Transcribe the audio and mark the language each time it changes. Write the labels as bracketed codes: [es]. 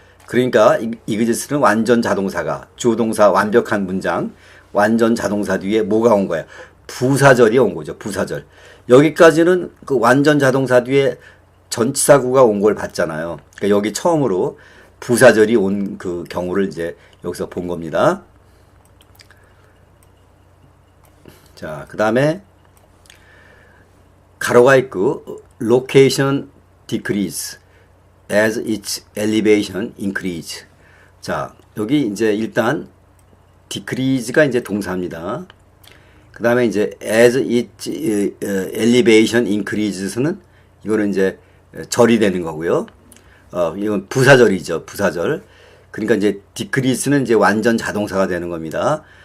[ko] 그러니까 exist는 완전 자동사가 주어동사 완벽한 문장 완전 자동사 뒤에 뭐가 온 거야? 부사절이 온 거죠. 부사절. 여기까지는 그 완전 자동사 뒤에 전치사구가 온 걸 봤잖아요. 그러니까 여기 처음으로 부사절이 온 그 경우를 이제 여기서 본 겁니다. 자, 그 다음에 가로가 있고 [en] location decrease as its elevation increase. [ko] 자, 여기 이제 일단 decrease가 이제 동사입니다. 그 다음에 이제 [en] as its elevation increases [ko] 는 이거는 이제 절이 되는 거고요. 이건 부사절이죠. 부사절. 그러니까 이제 decrease는 이제 완전 자동사가 되는 겁니다.